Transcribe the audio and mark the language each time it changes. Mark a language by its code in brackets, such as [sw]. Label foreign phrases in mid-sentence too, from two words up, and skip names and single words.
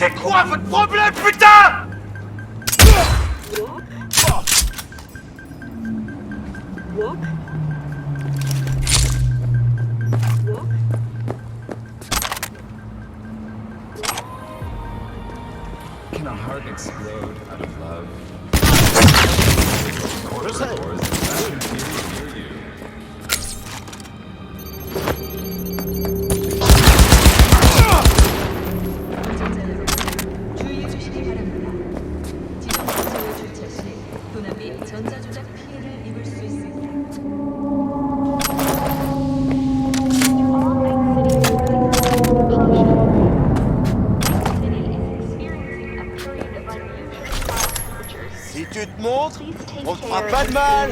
[fr] quoi votre problème, putain? [en] Can a heart explode out of love? [ko] 주의해주시기 바랍니다. 지정 장소에 주차 시 도난이 전자조작 피해를 입을 수 있습니다. [fr] Si tu te montres, on te fera pas de mal.